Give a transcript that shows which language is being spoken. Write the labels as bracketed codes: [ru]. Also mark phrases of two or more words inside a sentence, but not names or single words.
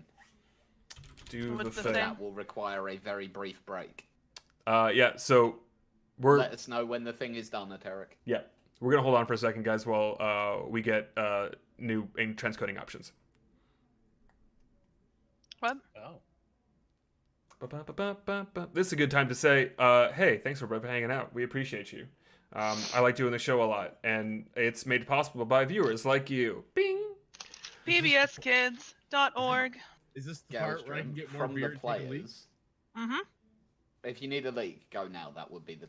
[en] Do What's the the thing. thing? That will require a very brief break. Yeah, so we're Let us know when the thing is done, Ateric. we're gonna hold on for a second, guys, while we get new transcoding options. What? Oh. Ba-ba-ba-ba-ba. This is a good time to say, hey, thanks for hanging out. We appreciate you. I like doing the show a lot, and it's made possible by viewers like you. Bing! PBSkids.org. Is this the part where I can get more from beer the and take a leak? players. Mm-hmm. If you need a leak, go now. That would be the.